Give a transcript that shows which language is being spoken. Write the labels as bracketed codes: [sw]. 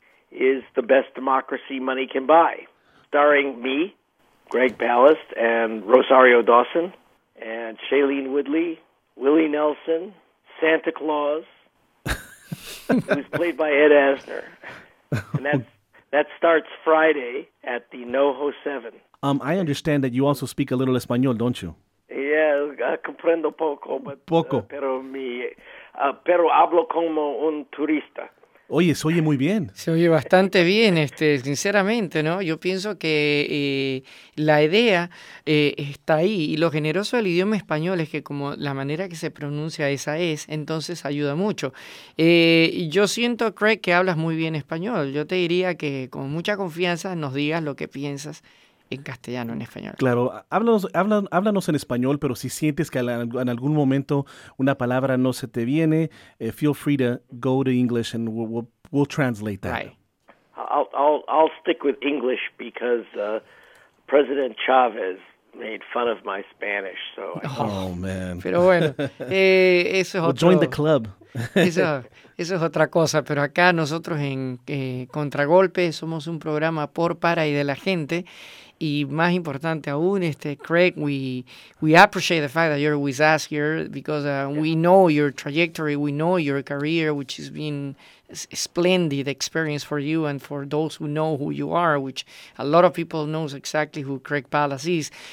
[en] is The Best Democracy Money Can Buy, starring me, Greg Palast, and Rosario Dawson, and Shailene Woodley, Willie Nelson, Santa Claus, who's played by Ed Asner. And that starts Friday at the NoHo 7. I understand that you also speak a little Espanol, don't you? [es] Yeah, comprendo poco, pero hablo como un turista. Oye, se oye muy bien. Se oye bastante bien, sinceramente, ¿no? Yo pienso que la idea está ahí. Y lo generoso del idioma español es que como la manera que se pronuncia esa es, entonces ayuda mucho. Yo siento, Craig, que hablas muy bien español. Yo te diría que con mucha confianza nos digas lo que piensas en castellano, en español. Claro, háblanos en español, pero si sientes que en algún momento una palabra no se te viene, [en] feel free to go to English and we'll translate that. Right. I'll stick with English because President Chavez made fun of my Spanish. So man. [es] Pero bueno, eso es otro. [en] Well, join the club. [es] Eso es otra cosa, pero acá nosotros en Contragolpe somos un programa por, para y de la gente. Y más importante aún, [en] Craig, we appreciate the fact that you're with us here because we know your trajectory, we know your career, which has been a splendid experience for you and for those who know who you are, which a lot of people knows exactly who Craig Palast is.